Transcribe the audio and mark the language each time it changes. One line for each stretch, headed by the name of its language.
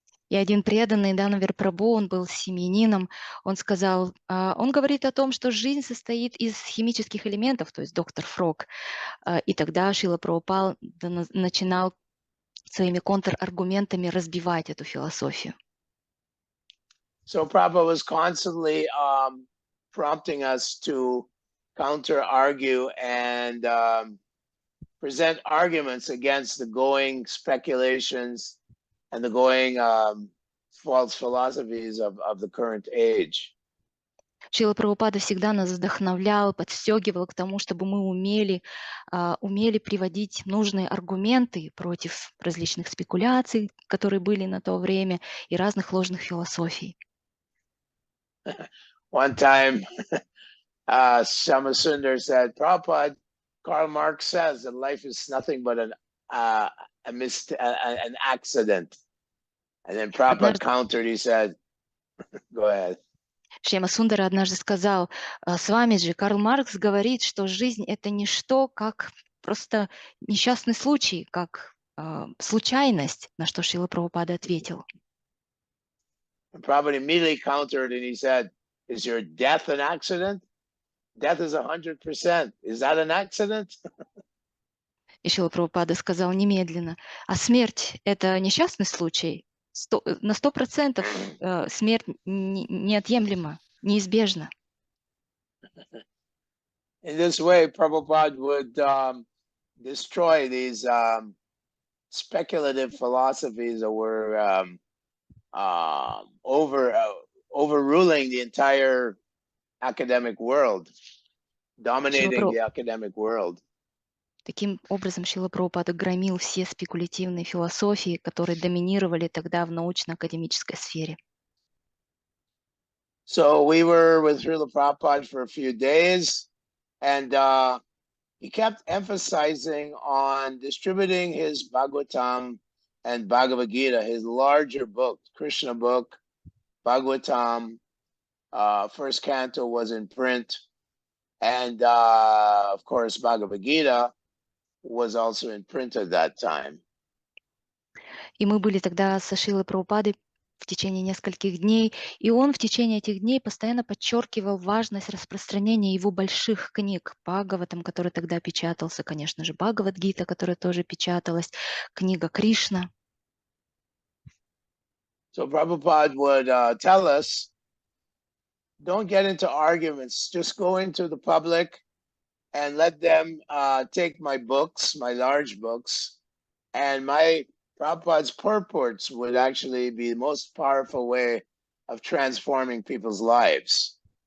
Russian: И один преданный, Данавир Прабhu, он был семьянином, он сказал, он говорит о том, что жизнь состоит из химических элементов, то есть доктор Фрог. И тогда Шрила Прабхупада начинал своими контраргументами разбивать эту философию.
English: So Prabhupada was constantly prompting us to counter-argue and present arguments against the going speculations and the going false philosophies of the current age.
Russian: Шрила Прабхупада всегда нас вдохновлял, подстегивал к тому, чтобы мы умели приводить нужные аргументы против различных спекуляций, которые были на то время, и разных ложных философий.
English: One time, Shamasundar said, "Prabhupada, Karl Marx says that life is nothing but an accident." And then Prabhupada countered, he said, "Go ahead."
Russian: Шьяма Сундара однажды сказал, с вами же Карл Маркс говорит, что жизнь это не что, как просто несчастный случай, как случайность, на что Шрила Прабхупада ответил.
English: Prabhupada immediately countered and he said, "Is your death an accident? Death is 100%. Is that an accident?"
Russian: И Шрила Прабхупада сказал немедленно, а смерть это несчастный случай? На 100% смерть неотъемлема, неизбежна.
English: In this way, Prabhupada would destroy these speculative philosophies that were overruling the entire academic world, dominating the academic world.
Russian: Таким образом, Шрила Прабхупада громил все спекулятивные философии, которые доминировали тогда в научно-академической сфере.
English: So we were with Srila Prabhupada for a few days, and he kept emphasizing on distributing his Bhagavatam and Bhagavad Gita, his larger book, Krishna book, Bhagavatam, first canto was in print, and of course Bhagavad Gita was also in print at that time.
Russian: И мы были тогда со Шрилой Прабхупадой в течение нескольких дней, и он в течение этих дней постоянно подчеркивал важность распространения его больших книг, Бхагаватам, который тогда печатался, конечно же, Бхагавад-гита, которая тоже печаталась, книга Кришна.
English: So Prabhupada would tell us don't get into arguments. Just go into the public and let them take my books, my large books, and my Prabhupada's purports would actually be the most powerful way of transforming people's lives.